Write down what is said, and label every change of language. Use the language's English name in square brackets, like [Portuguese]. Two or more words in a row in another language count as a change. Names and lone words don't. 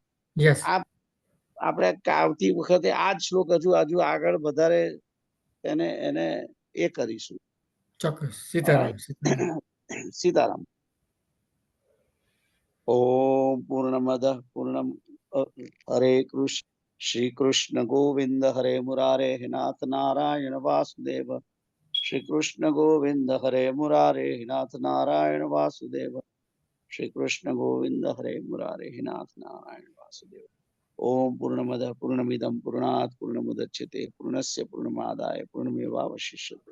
[Gujarati] આપણે આવતી વખતે આ જ શ્લોક હજુ આગળ વધારે એને એ કરીશું. ચોક્કસ. સીતારામ. [Sanskrit] સીતારામ. ओम पूर्णमद पूर्णम. હરે કૃષ્ણ. श्री कृष्ण गोविंद हरे मुरारे हे नाथ नारायण वासुदेव। श्री कृष्ण गोविंद हरे मुरारे हे नाथ नारायण वासुदेव। श्री कृष्ण गोविंद हरे मुरारे हे नाथ नारायण वासुदेव। ओम पूर्णमदः पूर्णमिदं पूर्णात् पूर्णमुदच्यते पूर्णस्य पूर्णमादाय पूर्णमेवावशिष्यते।